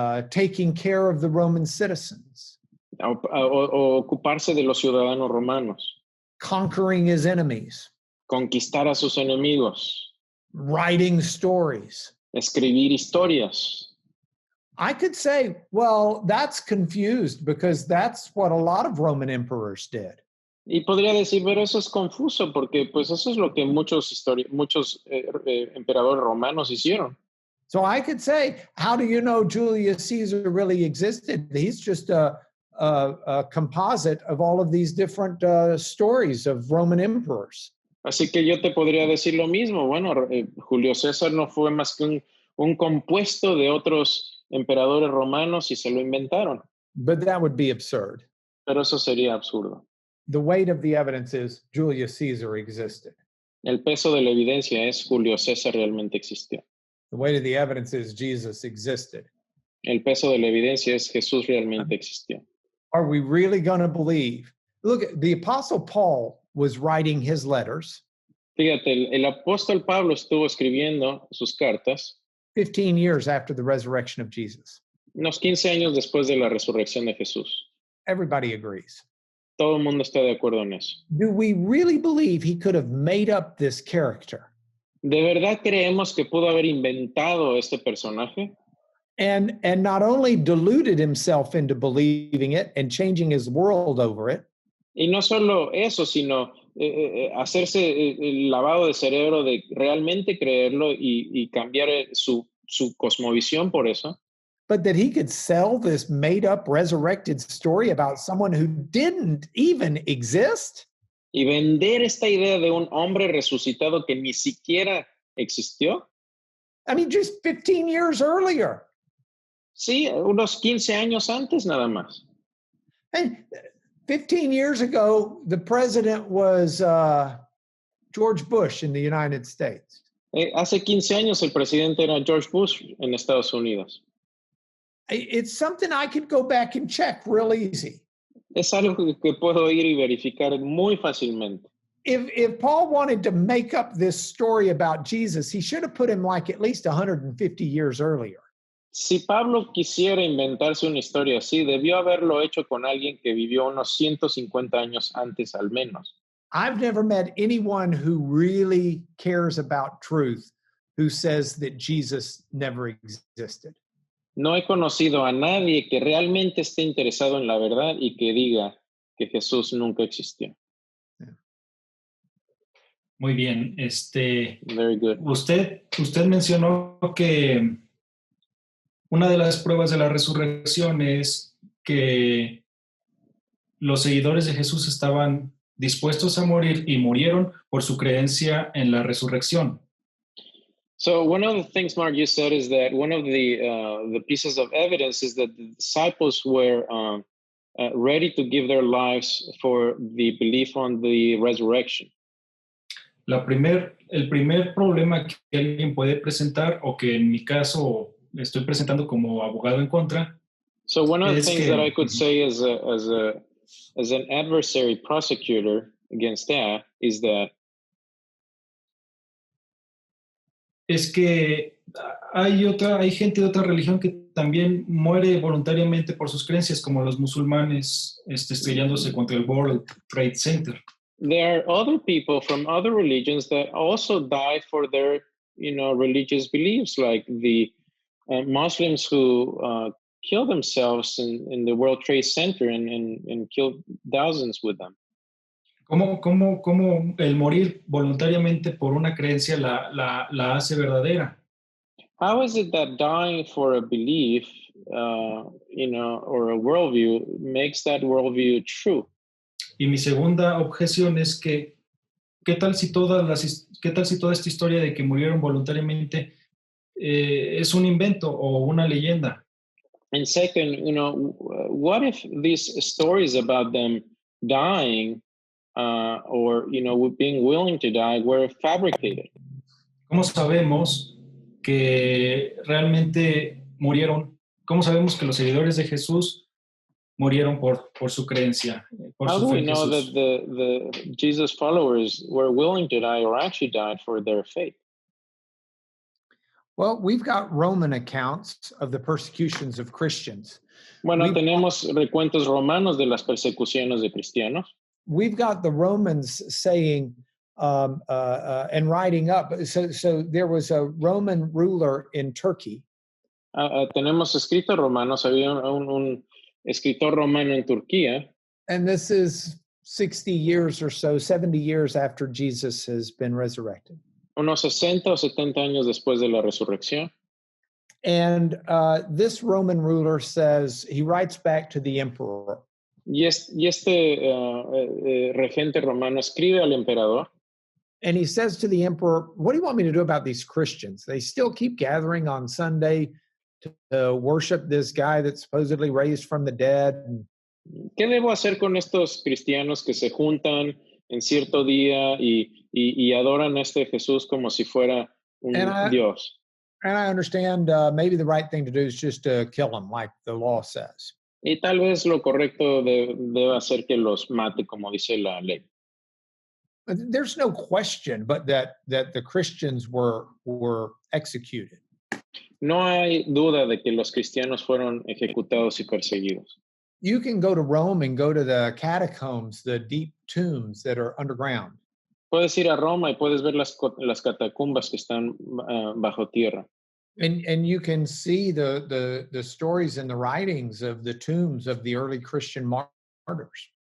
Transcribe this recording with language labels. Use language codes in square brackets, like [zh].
[en] taking care of the Roman citizens, [es] o ocuparse de los ciudadanos romanos, [en] conquering his enemies, [es] conquistar a sus enemigos, [en] writing stories. [es] escribir historias. [en] I could say, well, that's confused because that's what a lot of Roman emperors did. [es] Y podría decir, pero eso es confuso porque pues eso es lo que muchos emperadores romanos hicieron. [en] So I could say, how do you know Julius Caesar really existed? He's just a composite of all of these different stories of Roman emperors. [es] Así que yo te podría decir lo mismo. Bueno, Julio César no fue más que un compuesto de otros emperadores romanos y se lo inventaron. [en] But that would be absurd. [es] Pero eso sería absurdo. [en] The weight of the evidence is Julius Caesar existed. [es] El peso de la evidencia es Julio César realmente existió. [en] The weight of the evidence is Jesus existed. [es] El peso de la evidencia es Jesús realmente existió. [en] Are we really going to believe? Look, the Apostle Paul was writing his letters. [es] Fíjate, el apóstol Pablo estuvo escribiendo sus cartas [en] 15 years after the resurrection of Jesus. [es] unos 15 años después de la resurrección de Jesús. [en] Everybody agrees. [es] Todo el mundo está de acuerdo en eso. [en] Do we really believe he could have made up this character? [es] ¿De verdad creemos que pudo haber inventado este personaje? [en] And not only deluded himself into believing it and changing his world over it, [es] Y no solo eso, sino hacerse el lavado de cerebro de realmente creerlo y cambiar su cosmovisión por eso, [en] but that he could sell this made-up resurrected story about someone who didn't even exist? [es] y vender esta idea de un hombre resucitado que ni siquiera existió. [en] I mean, just 15 years earlier. [es] Sí, unos 15 años antes nada más. [en] And 15 years ago, the president was George Bush in the United States. [es] Hace 15 años el presidente era George Bush en Estados Unidos. [en] It's something I could go back and check real easy. [es] Es algo que puedo ir y verificar muy fácilmente. [en] If Paul wanted to make up this story about Jesus, he should have put him like at least 150 years earlier. [es] Si Pablo quisiera inventarse una historia así, debió haberlo hecho con alguien que vivió unos 150 años antes al menos. [en] I've never met anyone who really cares about truth who says that Jesus never existed. [es] No he conocido a nadie que realmente esté interesado en la verdad y que diga que Jesús nunca existió. Muy bien. [en] Very good. [es] Usted mencionó que una de las pruebas de la resurrección es que los seguidores de Jesús estaban dispuestos a morir y murieron por su creencia en la resurrección. [en] So one of the things, Mark, you said is that one of the pieces of evidence is that the disciples were ready to give their lives for the belief on the resurrection. [es] El primer problema que alguien puede presentar, o que en mi caso estoy presentando como abogado en contra. [en] So one of the things that I could say as an adversary prosecutor against that is that [es] es que hay gente de otra religión que también muere voluntariamente por sus creencias, como los musulmanes estrellándose contra el World Trade Center. [en] there are other people from other religions that also die for their, religious beliefs, like the Muslims who kill themselves in the World Trade Center and killed thousands with them. [es] ¿Cómo el morir voluntariamente por una creencia la hace verdadera? [en] How is it that dying for a belief, or a worldview makes that worldview true? [es] Y mi segunda objeción es que, ¿qué tal si toda esta historia de que murieron voluntariamente es un invento o una leyenda? [en] And second, what if these stories about them dying, or being willing to die, were fabricated? [es] ¿Cómo sabemos que realmente murieron? ¿Cómo sabemos que los seguidores de Jesús murieron por su creencia, por [en] How [es] su [en] do [es] fe [en] we [es] en [en] know [es] Jesús? [en] that the Jesus followers were willing to die or actually died for their faith? Well, we've got Roman accounts of the persecutions of Christians. [es] Bueno, tenemos recuentos romanos de las persecuciones de cristianos. [en] We've got the Romans saying and writing up. So there was a Roman ruler in Turkey. [es] Tenemos escritos romanos. Había un escritor romano en Turquía. [en] And this is 60 years or so, 70 years after Jesus has been resurrected. [es] Unos 60 o 70 años después de la resurrección. [en] And this Roman ruler says, he writes back to the emperor. [es] Y este regente romano escribe al emperador. [en] And he says to the emperor, what do you want me to do about these Christians? They still keep gathering on Sunday to worship this guy that's supposedly raised from the dead. [es] ¿Qué debo hacer con estos cristianos que se juntan en cierto día y adoran a este Jesús como si fuera un Dios? [en] And I understand maybe the right thing to do is just to kill them, like the law says. [es] Y tal vez lo correcto debe hacer que los mate, como dice la ley. [en] But there's no question but that the Christians were executed. [es] No hay duda de que los cristianos fueron ejecutados y perseguidos. [en] You can go to Rome and go to the catacombs, the deep tombs that are underground. [es] Puedes ir a Roma y puedes ver las catacumbas que están bajo tierra. [en] And you can see the stories and the writings of the tombs of the early Christian martyrs.